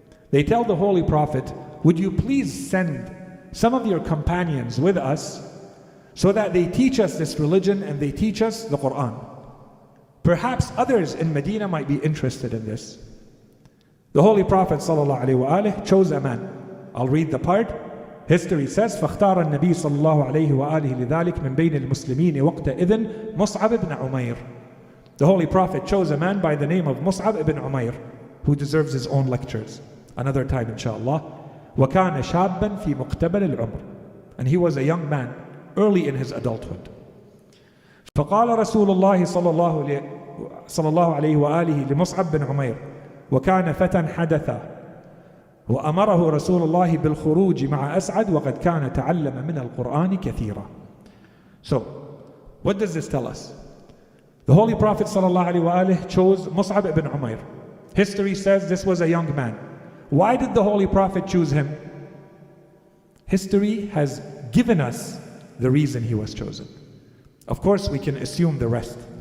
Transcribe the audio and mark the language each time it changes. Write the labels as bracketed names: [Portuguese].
[English] They tell the Holy Prophet, would you please send some of your companions with us so that they teach us this religion and they teach us the Quran. Perhaps others in Medina might be interested in this. The Holy Prophet ﷺ chose a man. I'll read the part. History says, [Arabic] فاختار النبي صلى الله عليه وآله لذلك من بين المسلمين وقتئذ مصعب بن عمير. [English] The Holy Prophet chose a man by the name of Mus'ab ibn Umayr, who deserves his own lectures. Another time, inshallah. [Arabic] وكان شابا في مقتبل العمر. [English] And he was a young man, early in his adulthood. [Arabic] فقال رسول الله صلى الله عليه وآله لمصعب بن عمير وكان فتى حدثا وأمره رسول الله بالخروج مع أسعد وقد كان تعلم من القرآن كثيرا. [English] So, what does this tell us? The Holy Prophet ﷺ chose Mus'ab ibn Umayr. History says this was a young man. Why did the Holy Prophet choose him? History has given us the reason he was chosen. Of course, we can assume the rest.